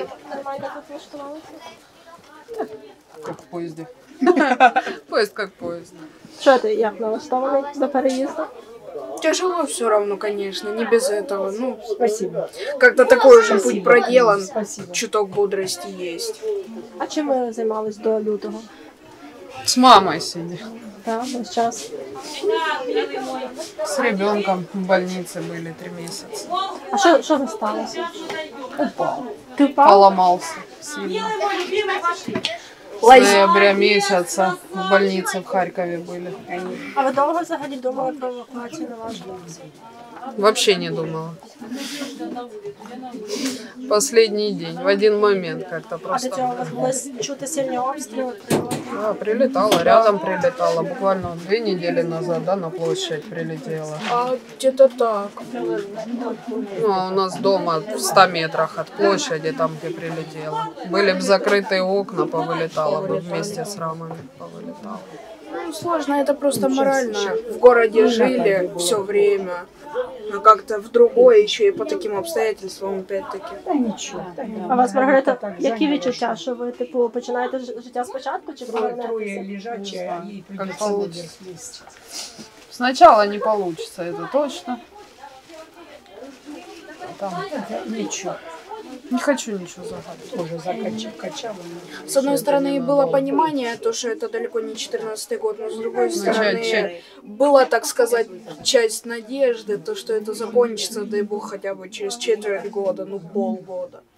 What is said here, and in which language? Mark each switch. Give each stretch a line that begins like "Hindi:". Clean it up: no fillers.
Ukrainian: Нормально тут влаштувалися?
Russian: Как в поезде. Поезд как поезд.
Ukrainian: Що ти, як налаштований до переїзду?
Russian: Тяжело все равно, конечно, не без этого. Ну, спасибо. Как-то такой уже путь проделан. Спасибо. Чуток бодрости есть.
Ukrainian: А чим ви займались до лютого?
Russian: С мамой сидел.
Ukrainian: Так, весь час.
Russian: С ребенком в больнице были 3 месяца.
Ukrainian: А що ви сталося? Ти впав?
Russian: Поломался сильно. С ноября месяца в больнице в Харькове были.
Ukrainian: А ви довго взагалі думали про евакуацію на вашу?
Russian: Вообще не думала. Последний день, в один момент как-то
Ukrainian: А до
Russian: просто.
Ukrainian: цього у вас були чути сильні обстріли?
Russian: Да, прилетала, рядом прилетала. Буквально 2 недели назад, да, на площадь прилетела. А где-то так. Ну, а у нас дома в 100 метрах от площади, там, где прилетела. Были бы закрытые окна, повылетала бы вместе с рамами, повылетала. Ну, сложно, это просто морально. В городе жили все время. А как-то в другое еще и по таким обстоятельствам опять-таки.
Ukrainian: А у вас, Маргарита, які відчуття, що ви, типу, починаєте життя спочатку чи повернетеся?
Russian: Как получится. Сначала не получится, это точно. А там ничего. Не хочу ничего загадывать. С одной стороны, было понимание, то, что это далеко не 14-й год, но с другой стороны, была, так сказать, часть надежды, то, что это закончится, дай бог, хотя бы через четверть года, ну полгода.